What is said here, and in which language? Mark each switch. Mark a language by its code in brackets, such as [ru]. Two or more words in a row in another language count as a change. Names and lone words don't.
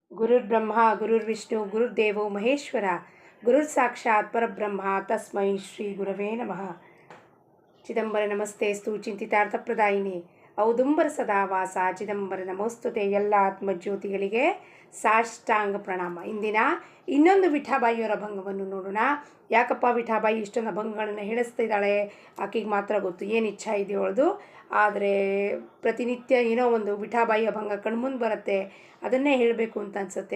[sa] ಗುರುರ್ಬ್ರಹ್ಮ ಗುರುರ್ವಿಷ್ಣು ಗುರುರ್ದೇವೋ ಮಹೇಶ್ವರ ಗುರುರ್ ಸಾಕ್ಷಾತ್ ಪರಬ್ರಹ್ಮ ತಸ್ಮೈ ಶ್ರೀ ಗುರವೇ ನಮಃ. ಚಿದಂಬರ ನಮಸ್ತೆಸ್ತು ಚಿಂತಿತಾರ್ಥಪ್ರದಾಯಿನಿ ಔದುಂಬರ ಸದಾ ವಾಸ ಚಿದಂಬರ ನಮೋಸ್ತುತೆ. [kn] ಎಲ್ಲ ಆತ್ಮಜ್ಯೋತಿಗಳಿಗೆ ಸಾಷ್ಟಾಂಗ ಪ್ರಣಾಮ. ಇಂದಿನ ಇನ್ನೊಂದು ವಿಠಾಬಾಯಿಯವರ ಅಭಂಗವನ್ನು ನೋಡೋಣ. ಯಾಕಪ್ಪ ವಿಠಾಬಾಯಿ ಇಷ್ಟೊಂದು ಅಭಂಗಗಳನ್ನು ಹೇಳಿಸ್ತಿದ್ದಾಳೆ, ಆಕೆಗೆ ಮಾತ್ರ ಗೊತ್ತು ಏನು ಇಚ್ಛಾ ಇದೆಯೋ ಅವಳದು. ಆದರೆ ಪ್ರತಿನಿತ್ಯ ಏನೋ ಒಂದು ವಿಠಾಬಾಯಿ ಅಭಂಗ ಕಣ್ಮುಂದೆ ಬರುತ್ತೆ, ಅದನ್ನೇ ಹೇಳಬೇಕು ಅಂತ ಅನಿಸುತ್ತೆ.